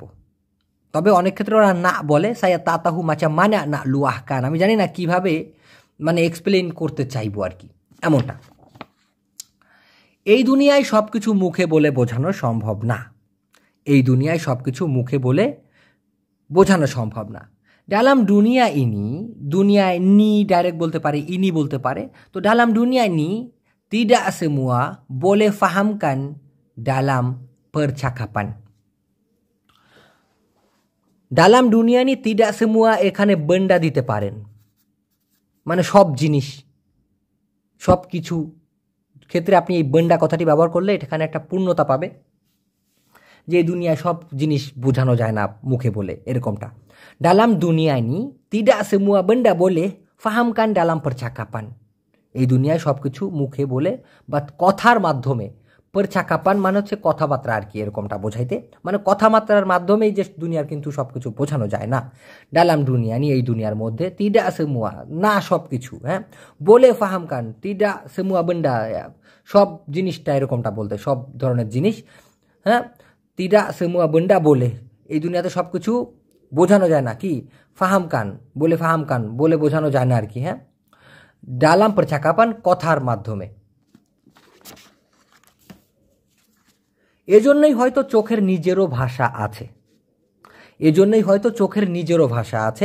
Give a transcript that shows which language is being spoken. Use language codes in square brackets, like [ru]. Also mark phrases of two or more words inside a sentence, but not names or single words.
[bn] তবে অনেক ক্ষেত্রে ওরা না বলে, [ms] saya tak tahu macam mana nak luahkan [bn] আমি জানি না কিভাবে মানে এক্সপ্লেইন করতে চাইবো আর কি, এমনটা। এই দুনিয়ায় সব কিছু মুখে বলে বোঝানো সম্ভব না। এই দুনিয়ায় সব কিছু মুখে বলে বোঝানো সম্ভব না। [ms] dalam dunia ini, [bn] দুনিয়ায় নি ডাইরেক্ট বলতে পারে, ইনি বলতে পারে। [ms] তো dalam dunia ini tidak semua boleh fahamkan dalam percakapan. dalam dunia ini tidak semua [bn] এখানে বন্ডা দিতে পারেন, মানে সব জিনিস, সব কিছু ক্ষেত্রে আপনি এই বন্ডা কথাটি ব্যবহার করলে এখানে একটা পূর্ণতা পাবে, যে দুনিয়ায় সব জিনিস বোঝানো যায় না মুখে বলে, এরকমটা। [ms] dalam dunia ini tidak semua benda boleh fahamkan dalam percakapan. [bn] এই দুনিয়ায় সব কিছু মুখে বলে বা কথার মাধ্যমে, percakapan মানে হচ্ছে কথাবার্তা আর কি, এরকমটা বোঝাইতে, মানে কথাবার্তার মাধ্যমেই যে দুনিয়ার কিন্তু সব কিছু বোঝানো যায় না। [ms] dalam dunia ini [bn] এই দুনিয়ার মধ্যে [ms] tidak semua [bn] না সব কিছু, হ্যাঁ, বলে [ms] fahamkan tidak semua benda, [bn] সব জিনিসটা এরকমটা বলতে, সব ধরনের জিনিস, হ্যাঁ, [ms] tidak semua benda boleh, [bn] এই দুনিয়াতে সব কিছু বোঝানো যায় না, কি ফাহামকান, বলে বোঝানো যায় না আর কি, হ্যাঁ, [ms] dalam percakapan [bn] কথার মাধ্যমে। এজন্যই হয়তো চোখের নিজেরও ভাষা আছে, এজন্যই হয়তো চোখের নিজেরও ভাষা আছে।